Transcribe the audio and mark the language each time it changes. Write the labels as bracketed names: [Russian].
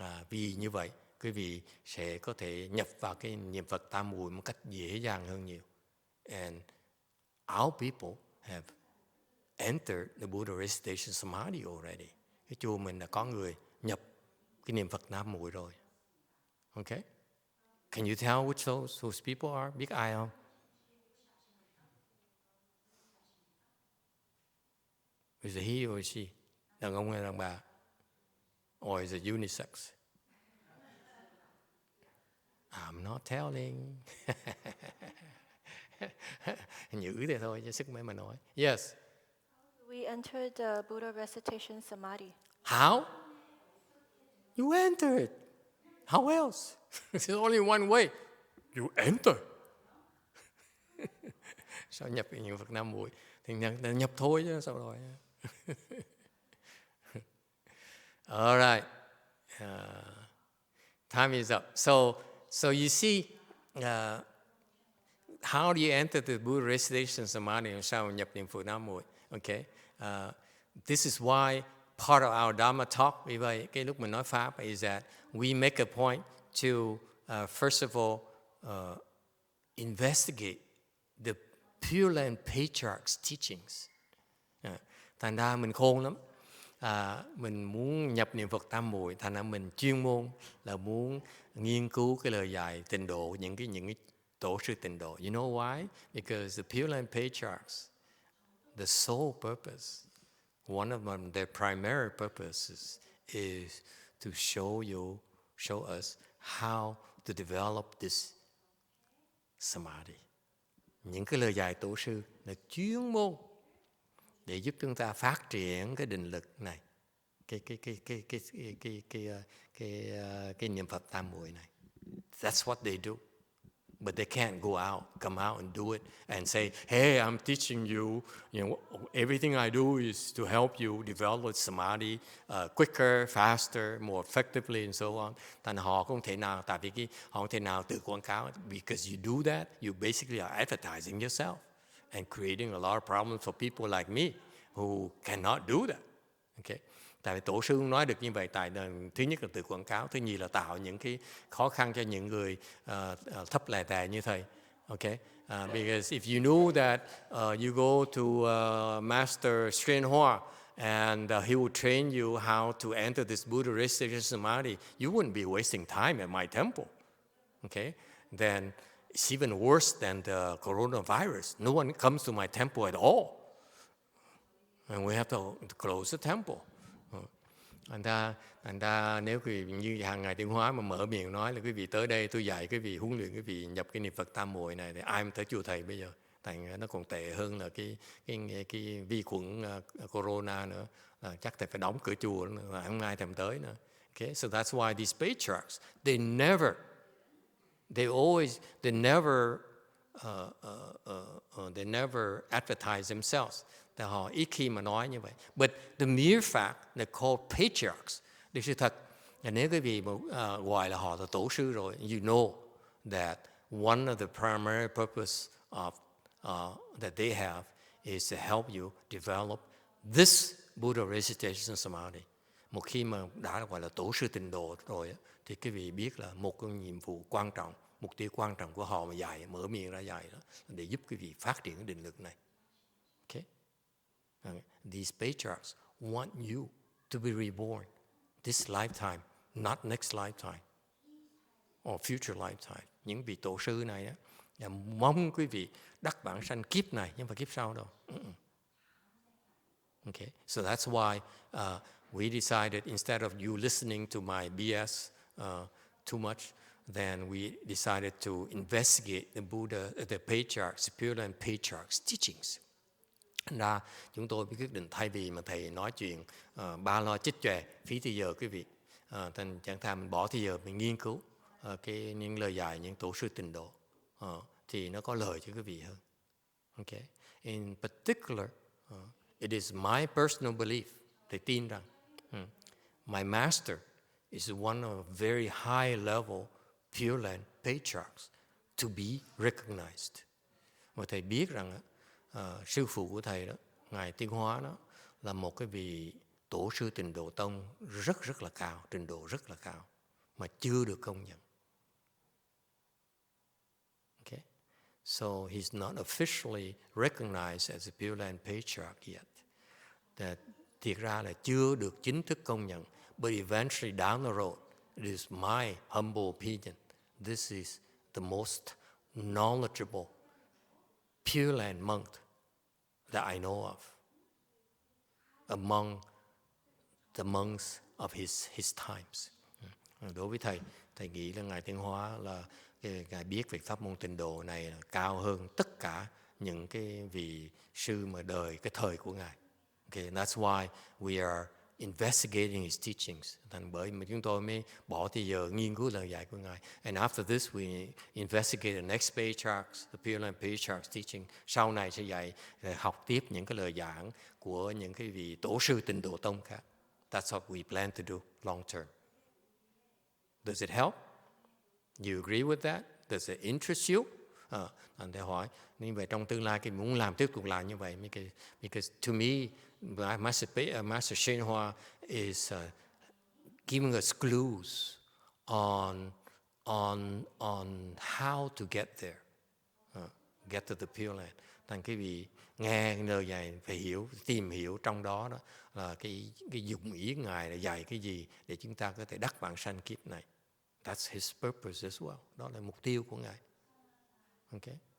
[Vietnamese] Vì như vậy, quý vị sẽ có thể nhập vào cái niệm Phật tam muội một cách dễ dàng hơn nhiều. [English] And our people have entered the Buddha recitation Samadhi already. [Vietnamese] Cái chùa mình đã có người nhập cái niệm Phật tam muội rồi. [English] Okay? Can you tell which those people are? [Vietnamese] Biết ai không? [English] Is it he or is she? [Vietnamese] Đàn ông hay đàn bà? [English] Or is it unisex? I'm not telling. [Vietnamese] Nhữ thế thôi chứ sức mấy mà nói. [English] Yes. We entered the Buddha recitation Samadhi. How? You enter it. How else? There's only one way. You enter. [Vietnamese] Sao nhập cái niệm Phật năm muội? Thì nhập thôi chứ sao rồi. [English] All right. Time is up. So you see, how do you enter the Buddha recitation Samadhi? [Vietnamese] Sao nhập niệm Phật năm muội? [English] Okay. This is why part of our Dharma talk, [Vietnamese] vì vậy cái lúc mình nói pháp [English] is that we make a point to first of all investigate the Pure Land Patriarch's teachings. [Vietnamese] Thành ra mình khôn lắm. Mình muốn nhập niệm Phật tam muội, thành ra mình chuyên môn là muốn nghiên cứu cái lời dạy tịnh độ, những cái tổ sư tịnh độ. [English] You know why? Because the Pure Land Patriarchs, the sole purpose, one of them, their primary purposes is to show us how to develop this Samadhi. [Vietnamese] Những cái lời dạy tổ sư là chuyên môn để giúp chúng ta phát triển cái định lực này, cái niệm Phật tam muội này. [English] That's what they do. But they can't come out and do it and say, hey, I'm teaching you, everything I do is to help you develop Samadhi quicker, faster, more effectively, and so on. [Vietnamese] Thành họ không thể nào, tại vì họ không thể nào tự quảng cáo. [English] Because you do that, you basically are advertising yourself and creating a lot of problems for people like me who cannot do that. Okay? [Vietnamese] Tại vì tổ sư không nói được như vậy, tại thứ nhất là tự quảng cáo, thứ nhì là tạo những cái khó khăn cho những người thấp lè tè như thầy. [English] Okay? Because if you knew that you go to Master YongHua and he will train you how to enter this Buddha recitation Samadhi, you wouldn't be wasting time at my temple. Okay? Then it's even worse than the coronavirus. No one comes to my temple at all. And we have to close the temple. [Vietnamese] Thành ra nếu quý vị như hàng ngày Tiếng Hóa mà mở miệng nói là quý vị tới đây tôi dạy quý vị, huấn luyện quý vị nhập cái niệm Phật tam muội này, thì ai mà tới chùa thầy bây giờ? Thành nó còn tệ hơn là cái vi khuẩn corona nữa, chắc thầy phải đóng cửa chùa nữa, không ai thèm tới nữa. [English] Okay, so that's why these patriarchs they never advertise themselves. [Vietnamese] Họ ít khi mà nói như vậy. [English] But the mere fact they're called patriarchs, [Vietnamese] điều sự thật là nếu quý vị gọi là họ là tổ sư rồi, [English] you know that one of the primary purpose of that they have is to help you develop this Buddha recitation Samadhi. [Vietnamese] Một khi mà đã gọi là tổ sư tịnh độ rồi thì quý vị biết là một cái nhiệm vụ quan trọng, mục tiêu quan trọng của họ mà dạy, mở miệng ra dạy đó, để giúp quý vị phát triển cái định lực này. [English] Okay? These patriarchs want you to be reborn this lifetime, not next lifetime or future lifetime. [Vietnamese] Những vị tổ sư này đó, là mong quý vị đắc bản sanh kiếp này, nhưng mà kiếp sau đâu. [English] Okay, so that's why we decided instead of you listening to my BS too much, then we decided to investigate the Buddha, the patriarchs, Pure Land Patriarchs' teachings. [Vietnamese] Ra chúng tôi quyết định thay vì mà thầy nói chuyện ba lo chích chòe phí thời giờ quý vị, thành chẳng thà mình bỏ thời giờ mình nghiên cứu những lời dạy những tổ sư tịnh độ. thì nó có lợi cho quý vị hơn. [English] Okay. In particular, it is my personal belief, [Vietnamese] thầy tin rằng [English] my master is one of very high level Pure Land patriarchs to be recognized. [Vietnamese] Và thầy biết rằng sư phụ của thầy đó, Ngài Tiến Hóa đó, là một cái vị tổ sư Tịnh Độ Tông rất là cao, trình độ rất là cao, mà chưa được công nhận. [English] Okay? So he's not officially recognized as a Pure Land patriarch yet. [Vietnamese] Thiệt ra là chưa được chính thức công nhận. [English] But eventually down the road, it is my humble opinion, this is the most knowledgeable Pure Land monk that I know of among the monks of his times. [Vietnamese] Đối với thầy nghĩ là Ngài Tiến Hóa là Ngài biết về pháp môn Tịnh Độ này là cao hơn tất cả những cái vị sư mà đời cái thời của Ngài. [English] Okay, that's why we are investigating his teachings. [Vietnamese] Thành bởi mà chúng tôi mới bỏ thời giờ nghiên cứu lời dạy của Ngài. [English] And after this we investigate the next patriarchs, the Pure Land patriarchs teaching. [Vietnamese] Sau này sẽ dạy học tiếp những cái lời giảng của những cái vị tổ sư Tịnh Độ Tông khác. [English] That's what we plan to do long term. Does it help? You agree with that? Does it interest you? [Vietnamese] Anh thầy hỏi, như vậy trong tương lai cái muốn làm tiếp tục làm như vậy, [English] because to me, Master YongHua is giving us clues on how to get there, get to the Pure Land. [Vietnamese] Thành cái vị nghe lời dạy phải hiểu, tìm hiểu trong đó đó là cái dụng ý Ngài là dạy cái gì để chúng ta có thể đắc vãng sanh kiếp này. [English] That's his purpose as well. [Vietnamese] Đó là mục tiêu của Ngài. [English] Okay.